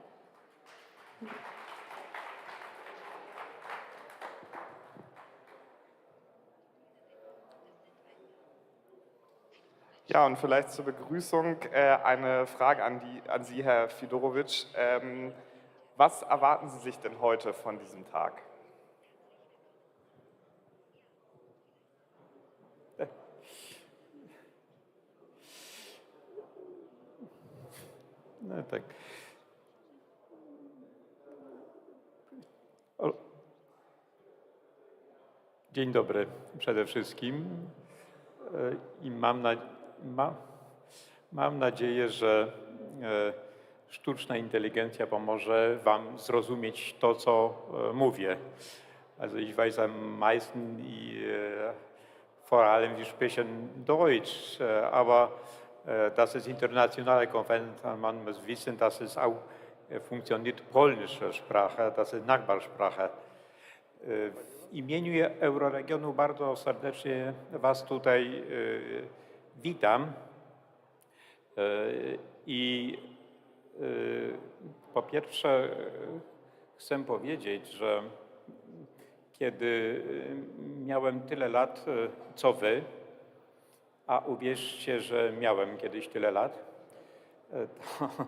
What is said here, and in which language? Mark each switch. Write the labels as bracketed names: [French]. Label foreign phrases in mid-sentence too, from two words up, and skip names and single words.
[German] Ja, und vielleicht zur Begrüßung eine Frage an Sie, Herr Fidorowicz. Was erwarten Sie sich denn heute von diesem Tag? [Polish] No tak. Dzień dobry przede wszystkim i mam nadzieję, że sztuczna inteligencja pomoże Wam zrozumieć to, co mówię. [German] Also ich weiß am meisten vor allem, wir sprechen Deutsch, aber das ist internationale Konferenz, man muss wissen, dass es auch funktioniert polnische Sprache, das ist Nachbarsprache. [Polish] W imieniu Euroregionu bardzo serdecznie Was tutaj witam i po pierwsze chcę powiedzieć, że kiedy miałem tyle lat co Wy, a uwierzcie, że miałem kiedyś tyle lat, to